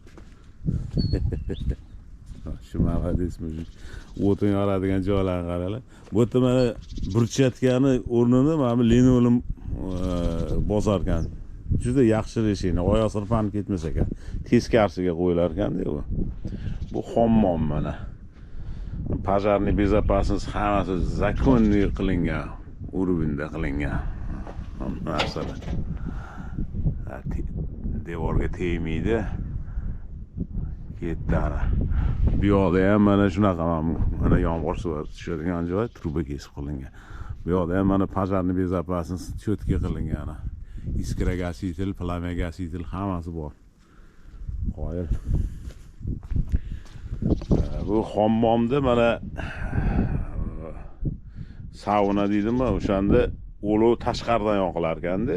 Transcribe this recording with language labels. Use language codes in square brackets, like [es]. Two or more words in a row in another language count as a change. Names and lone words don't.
[uz] Shu maladesmi? O'tin yoradigan joylarni qaranglar. Bu yerda mana burchatkani o'rnini mana linoleum bosar ekan. Juda yaxshi reshina, oyoq sirpanib ketmas ekan. Teskarisiga qo'yilar ekan-da bu. Bu hammom mana. [ru] Пожарный безопасность [uz] hammasi zakonniy qilingan, uruvinda qilingan narsalar. Devorga tegmaydi. Ketdi ana. Bu yoqda ham mana shunaqa mana yomg'ir suvi tushadigan joy truba kesib qilingan. Bu yoqda ham mana [ru] пожарный безопасность [uz] cho'tki qilingan. Iskiragasitel, plamegasitel hammasi bor. Qoyil. Bu hammomda mana sauna deydimi, o'shanda olov tashqaridan yoqilar ekanda.